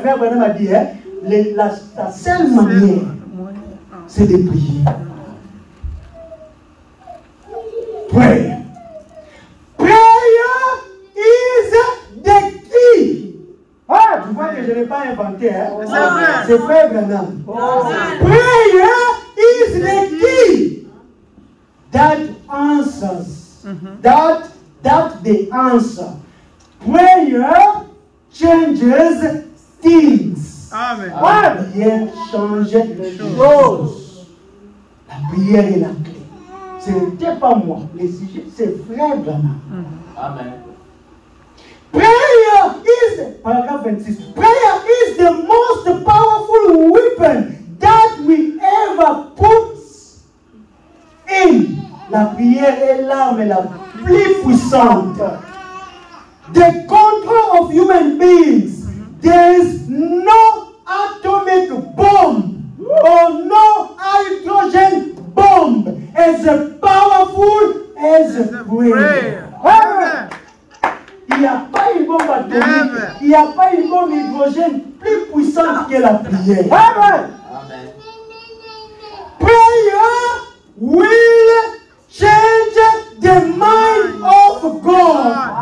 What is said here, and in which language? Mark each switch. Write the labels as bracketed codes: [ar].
[fr] Frère Branham a dit, la seule manière, c'est de prier. [en] Prayer. Prayer is the key. [fr] Ah, tu vois que je n'ai pas inventé, hein? C'est Frère Branham. [en] Prayer is the key that answers. That the answer. Prayer changes things. Amen. [fr] La prière change les choses. La prière est la clé. Ce n'était pas moi. Le sujet, c'est Frère Branham. Amen. [en] Prayer is, paragraphe 26, prayer is the most powerful weapon that we ever put in. [fr] La prière est l'arme la plus puissante. [en] The control of human beings. There is no atomic bomb or no hydrogen bomb as powerful as prayer. Amen. [fr] Il n'y a pas une bombe atomique, il n'y a pas une bombe hydrogène plus puissante que la prière. Amen. [en] Prayer will change the mind of God.